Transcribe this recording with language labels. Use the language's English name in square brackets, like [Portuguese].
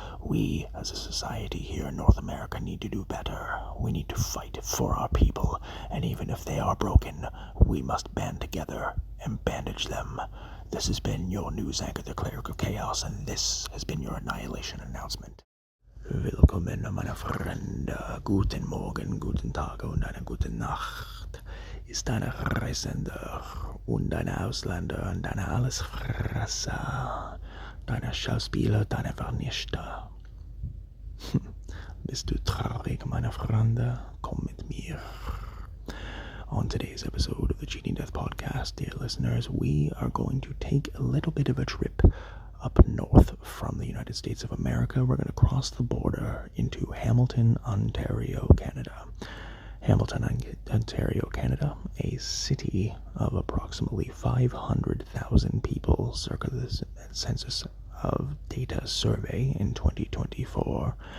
[English] We, as a society here in North America, need to do better. We need to fight for our people, and even if they are broken, we must band together and bandage them. This has been your news anchor, the Cleric of Chaos, and this has been your Annihilation Announcement. [German] Willkommen, meine Freunde. Guten Morgen, guten Tag und eine gute Nacht. Ist deine Reisender und deine Ausländer und deine Allesfresser, deine Schauspieler, deine Vernichter. Bist du traurig, meine Freunde? Komm mit mir. [English] On today's episode of the Cheating Death Podcast, dear listeners, we are going to take a little bit of a trip up north from the United States of America. We're going to cross the border into Hamilton, Ontario, Canada. Hamilton, Ontario, Canada, a city of approximately 500,000 people, circa the Census of Data survey in 2024.